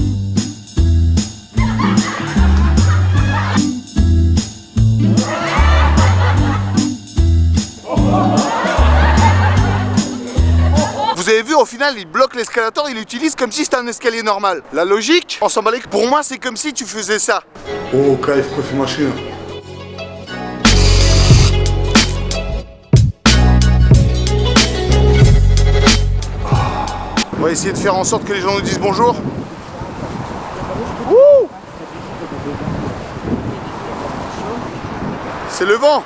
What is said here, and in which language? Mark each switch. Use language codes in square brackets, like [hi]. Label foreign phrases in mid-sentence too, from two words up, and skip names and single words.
[fr] Vous avez vu, au final, il bloque l'escalator, il l'utilise comme si c'était un escalier normal. La logique, on s'en bat les couilles. Pour moi, c'est comme si tu faisais ça. [ru] Oh, кайф, кофемашина. [fr] On va essayer de faire en sorte que les gens nous disent bonjour. Ouh, c'est le vent.